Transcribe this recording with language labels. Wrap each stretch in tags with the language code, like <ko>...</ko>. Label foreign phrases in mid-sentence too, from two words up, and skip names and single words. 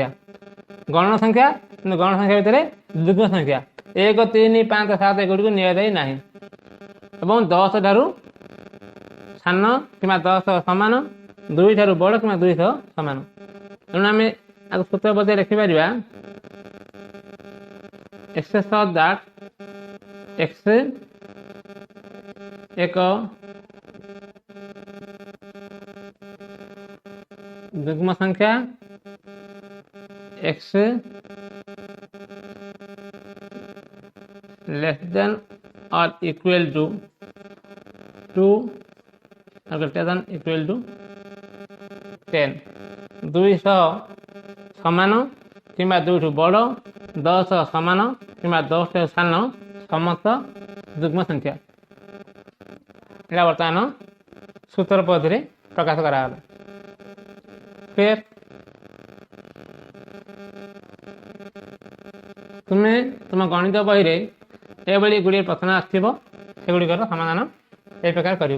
<or>ଗଣ ସଂଖ୍ୟା କିନ୍ତୁ ଗଣ ସଂଖ୍ୟା ଭିତରେ ଯୁଗ୍ମ ସଂଖ୍ୟା 1, 3, 5, 7 ଏଗୁଡ଼ିକୁ ନିଆଯାଇ ନାହିଁ ଏବଂ 10 ଠାରୁ ସାନ କିମ୍ବା 10 ସମାନ, 2 ଠାରୁ ବଡ଼ କିମ୍ବା 2 ସମାନ। ତେଣୁ ଆମେ ଆକୁ ସୂତ୍ର ପଦ୍ଧତି ଲେଖିପାରିବା</or> <en>x such that x</en> <or>ଏକ ଯୁଗ୍ମ ସଂଖ୍ୟା</or> <en>x less than or equal to 2 or greater than equal to 10,</en> <or>200 ସମାନ କିମ୍ବା 2 ଠୁ ବଡ଼, 10 ସମାନ କିମ୍ବା 10 ଠାରୁ ସାନ ସମସ୍ତ ଯୁଗ୍ମ ସଂଖ୍ୟା। এটা ବର୍ତ୍ତମାନ ସୂତ୍ର ପଦ୍ଧତିରେ ପ୍ରକାଶ କରାଗଲା। ଫେର୍ ତୁମେ ତୁମ ଗଣିତ ବହିରେ ଏଭଳି ଗୁଡ଼ିଏ ପ୍ରଶ୍ନ ଆସିଥିବ, ସେଗୁଡ଼ିକର ସମାଧାନ ଏହି ପ୍ରକାର କରିବ।</or>